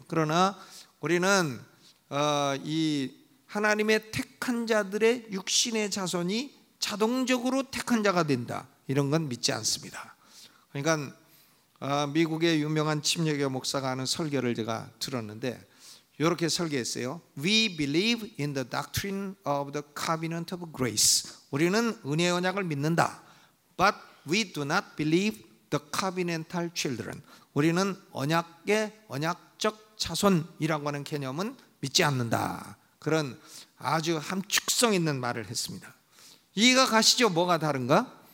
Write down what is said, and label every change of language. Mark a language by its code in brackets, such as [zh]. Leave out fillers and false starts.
[ko] 그러나 우리는 이 하나님의 택한 자들의 육신의 자손이 자동적으로 택한 자가 된다. 이런 건 믿지 않습니다. 그러니까 미국의 유명한 침례교 목사가 하는 설교를 제가 들었는데 이렇게 설계했어요. [en] We believe in the doctrine of the covenant of grace. [ko] 우리는 은혜 언약을 믿는다. [en] But we do not believe the covenantal children. [ko] 우리는 언약의 언약적 자손이라고 하는 개념은 믿지 않는다. 그런 아주 함축성 있는 말을 했습니다. 이해가 가시죠? 뭐가 다른가?